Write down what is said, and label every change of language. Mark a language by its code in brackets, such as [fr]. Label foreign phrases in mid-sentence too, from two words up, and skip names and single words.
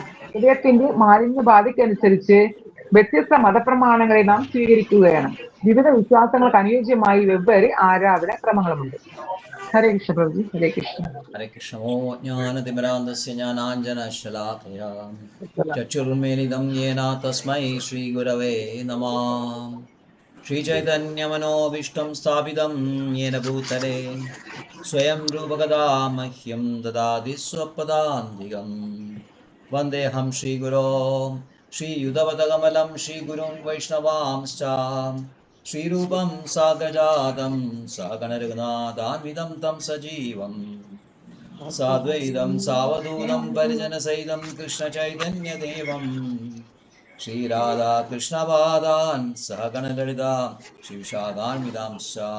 [ml] ഹൃദയത്തിന്റെ മാലിന്യ ബാധയ്ക്കനുസരിച്ച് വ്യത്യസ്ത മതപ്രമാണങ്ങളെ നാം സ്വീകരിക്കുകയാണ്. വിവിധ വിശ്വാസങ്ങൾക്ക് അനുയോജ്യമായി വെവ്വേറെ ആരാധന ക്രമങ്ങളുമുണ്ട്. [sa] ഹരേ കൃഷ്ണ പ്രഭുജി. ഹരേ കൃഷ്ണ. ഹരേ കൃഷ്ണ. ജ്ഞാനതിമിരാന്തസ്യ ജ്ഞാനാഞ്ജനശലാകയാ ചക്ഷുർമിലിതം യേന തസ്മൈ ശ്രീഗുരവേ നമഃ. श्रीचैतन्यमनोभीष्टं स्थापितं येन भूतले स्वयं रूपकदा मह्यं ददाति स्वपदान्तिकम् वन्देऽहं श्रीगुरो श्रीयुतपदकमलं श्रीगुरुं वैष्णवांश्च श्रीरूपं साग्रजातं सहगणरघुनाथान्वितं तं सजीवम् साद्वैतं सावधूतं परिजनसहितं कृष्णचैतन्यदेवम् श्रीराधा कृष्णपादान् सहगणललिता शिवशाखान्वितांश्च